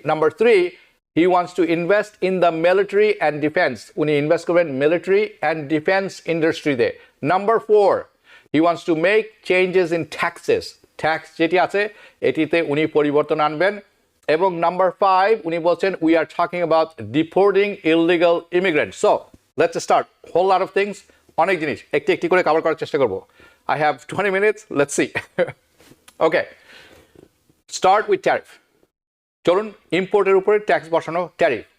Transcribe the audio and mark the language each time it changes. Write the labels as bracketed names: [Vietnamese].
[English] Number 3, he wants to invest in the military and defense. [Bangla] উনি invest করবেন [English] military and defense [Bangla] industry তে। [English] Number 4, he wants to make changes in taxes. [Bangla] Tax যেটি আছে এটিতে উনি পরিবর্তন আনবেন। এবং নাম্বার 5 উনি বলছেন [English] we are talking about deporting illegal immigrants. So let's start, whole lot of things, [Bangla] অনেক জিনিস একটি একটি করে কভার করার চেষ্টা করব। [English] I have 20 minutes, let's see. Okay, start with tariff. [Bangla] চলুন ইম্পোর্টের উপরে ট্যাক্স বসানো, ট্যারিফ।